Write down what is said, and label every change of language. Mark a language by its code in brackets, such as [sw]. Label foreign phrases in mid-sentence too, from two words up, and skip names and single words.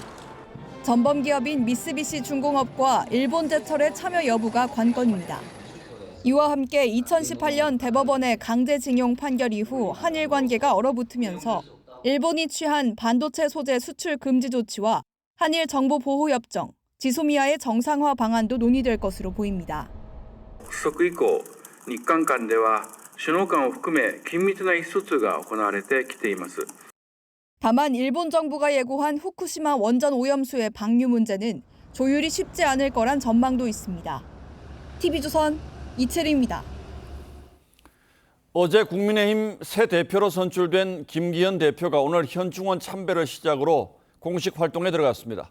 [ko] 전범기업인 미쓰비시 중공업과 일본제철의 참여 여부가 관건입니다. 이와 함께 2018년 대법원의 강제징용 판결 이후 한일 관계가 얼어붙으면서 일본이 취한 반도체 소재 수출 금지 조치와 한일 정보 보호 협정, 지소미아의 정상화 방안도 논의될 것으로 보입니다. [ja] 発足以降、日韓間では首脳間を含め緊密な意思疎通が行われてきています。 [ko] 다만 일본 정부가 예고한 후쿠시마 원전 오염수의 방류 문제는 조율이 쉽지 않을 거란 전망도 있습니다. TV조선 이채리입니다. 어제 국민의힘 새 대표로 선출된 김기현 대표가 오늘 현충원 참배를 시작으로 공식 활동에 들어갔습니다.